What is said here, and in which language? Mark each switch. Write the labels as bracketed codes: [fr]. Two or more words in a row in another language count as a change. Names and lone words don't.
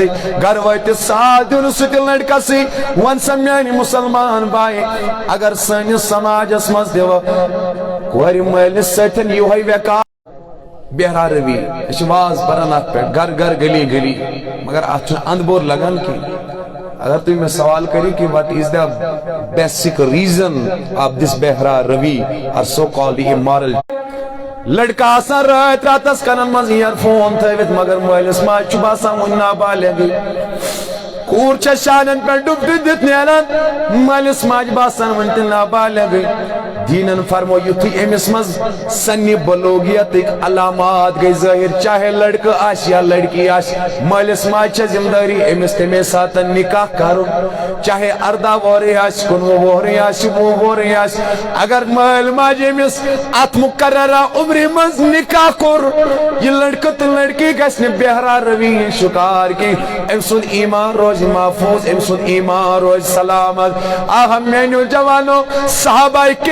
[ks] گرٕ وٲتِتھ سال دیُن سُہ تہِ لڑکسٕے وۄنۍ سا میانہِ مُسلمان بایہِ اگر سٲنِس سماجس منٛز دِوو کورِ مٲلِس سۭتۍ یِہوے ویکار بہرا روی أسۍ چھِ واز پران اتھ پٮ۪ٹھ گرٕ گرٕ گلی گلی مگر اتھ چھُنہٕ اندٕ بور لگان کینٛہہ اگر تُہۍ مےٚ سوال کٔرِو کہ [en] what is the basic reason of this [ks] بہرا روی [en] or so called immoral [ks] لڑکہ آسان راتھ راتس کنن منٛز اِیر فون تھٲوِتھ مگر مٲلِس ماجہِ چھُ باسان وُنہِ نابالغٕے کوٗر چھےٚ شانن پٮ۪ٹھ ڈُبتہٕ دِتھ نیران مٲلِس ماجہِ باسان وُنہِ تہِ نابالغٕے دیٖنن فرمو یُتھُے أمِس منٛز سنہِ بلوغیتٕکۍ علامات گٔے ظٲہِر چاہے لڑکہٕ آسہِ یا لڑکی آسہِ مٲلِس ماجہِ چھےٚ ذمہٕ دٲری أمِس تَمے ساتن نکاح کرُن چاہے 18 وُہرٕے آسہِ 19 وُہرٕے آسہِ 20 وُہرٕے آسہِ اگر مٲلۍ ماجہِ أمِس اتھ مقررہ عمرِ منٛز نکاح کوٚر یہِ لڑکہٕ تہٕ لڑکی گژھِ نہٕ بہرا روی ہِنٛدۍ شکار کینٛہہ أمۍ سُنٛد ایمان روزِ محفوظ أمۍ سُنٛد ایمان روزِ سلامت آہا میانیو جوانو صحابہ کرام